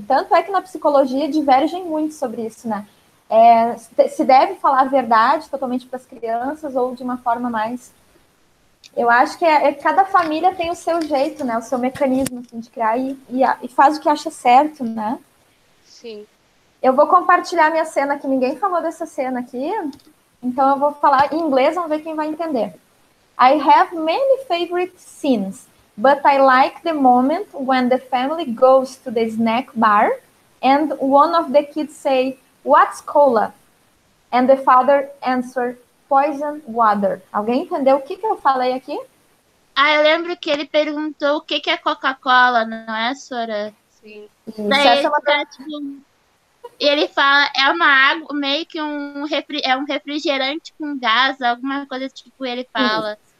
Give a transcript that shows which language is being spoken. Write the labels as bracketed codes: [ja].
[pt] Tanto é que na psicologia divergem muito sobre isso, né? Se deve falar a verdade totalmente para as crianças ou de uma forma mais... Eu acho que cada família tem o seu jeito, né? O seu mecanismo assim, de criar e faz o que acha certo, né? Sim. Eu vou compartilhar minha cena aqui. Ninguém falou dessa cena aqui. Então eu vou falar em inglês, vamos ver quem vai entender. [en] I have many favorite scenes, but I like the moment when the family goes to the snack bar and one of the kids say, "What's cola?" And the father answers, "Poison water." [pt] Alguém entendeu o que eu falei aqui? Eu lembro que ele perguntou o que é Coca-Cola, não é, Sora? Sim. Daí ele fala, é uma água, meio que um refrigerante com gás, alguma coisa tipo, ele fala.